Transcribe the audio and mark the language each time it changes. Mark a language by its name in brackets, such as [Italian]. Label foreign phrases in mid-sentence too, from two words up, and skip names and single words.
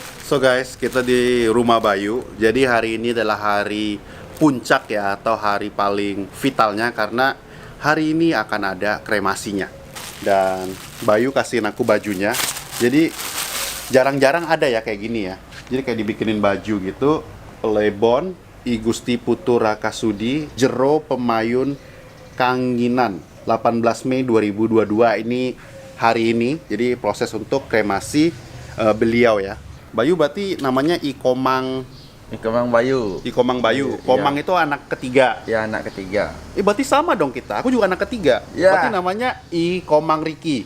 [English] So guys, [Indonesian] kita di rumah Bayu. Jadi hari ini adalah hari puncak ya, atau hari paling vitalnya, karena hari ini akan ada kremasinya. Dan Bayu kasihin aku bajunya. Jadi jarang-jarang ada ya kayak gini ya. Jadi kayak dibikinin baju gitu. Lebon, I Gusti Putu Rakasudi, Jero Pemayun Kanginan, 18 Mei 2022. Ini hari ini. Jadi proses untuk kremasi beliau ya. Bayu berarti namanya Ikomang Kemang Bayu. Ikomang Bayu. Komang itu anak ketiga. Ya, anak ketiga. Berarti sama dong kita. Aku juga anak ketiga. Ya. Berarti namanya Ikomang Riki.